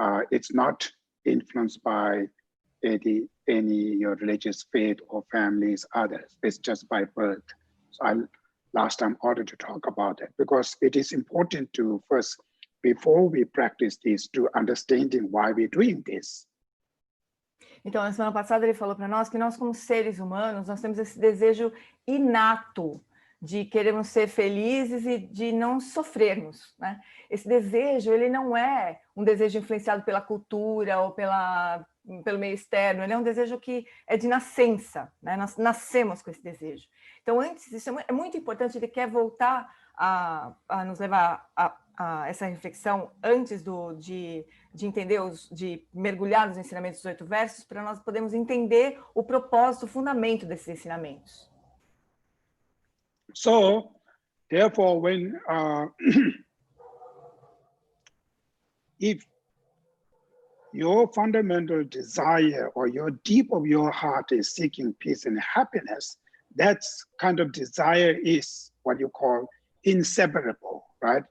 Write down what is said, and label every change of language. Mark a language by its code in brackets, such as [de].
[en] It's not influenced by any your religious faith or families, others. It's just by birth. So last time ordered to talk about it because it is important to first, before we practice this, to understanding why we're doing this. [pt] Então, na semana passada ele falou para nós que nós, como seres humanos, nós temos esse desejo inato de querermos ser felizes e de não sofrermos, né? Esse desejo, ele não é um desejo influenciado pela cultura ou pelo meio externo, ele é um desejo que é de nascença, né? Nós nascemos com esse desejo. Então, antes, isso é muito importante, ele quer voltar a nos levar a essa reflexão antes de entender, de mergulhar nos ensinamentos dos 8 versos, para nós podermos entender o propósito, o fundamento desses ensinamentos. [en] So, therefore, when if your fundamental desire or your deep of your heart is seeking peace and happiness, that kind of desire is what you call inseparable, right?